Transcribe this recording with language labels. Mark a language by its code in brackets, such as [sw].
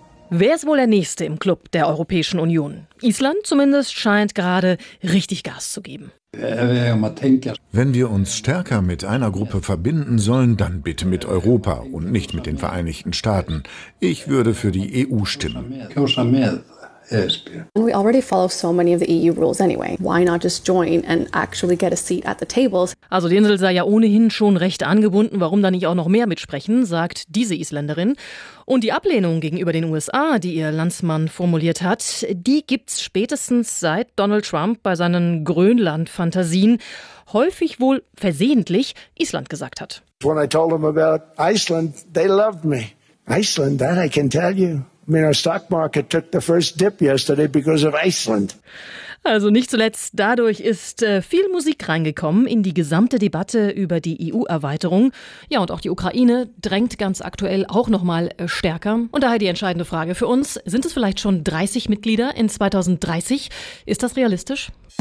[de] Wer ist wohl der Nächste im Club der Europäischen Union? Island zumindest scheint gerade richtig Gas zu geben. Wenn wir uns stärker mit einer Gruppe verbinden sollen, dann bitte mit Europa und nicht mit den Vereinigten Staaten. Ich würde für die EU stimmen. [en] We already follow so many of the EU rules anyway. Why not just join and actually get a seat at the tables? [de] Also die Insel sei ja ohnehin schon recht angebunden. Warum dann nicht auch noch mehr mitsprechen, sagt diese Isländerin. Und die Ablehnung gegenüber den USA, die ihr Landsmann formuliert hat, die gibt's spätestens seit Donald Trump bei seinen Grönland-Fantasien häufig wohl versehentlich Island gesagt hat. [en] When I told them about Iceland, they loved me. Iceland, that I can tell you. Our stock market took the first dip yesterday because of Iceland. [de] Also nicht zuletzt dadurch ist viel Musik reingekommen in die gesamte Debatte über die EU-Erweiterung. Ja, und auch die Ukraine drängt ganz aktuell auch nochmal stärker. Und daher die entscheidende Frage für uns: Sind es vielleicht schon 30 Mitglieder in 2030? Ist das realistisch?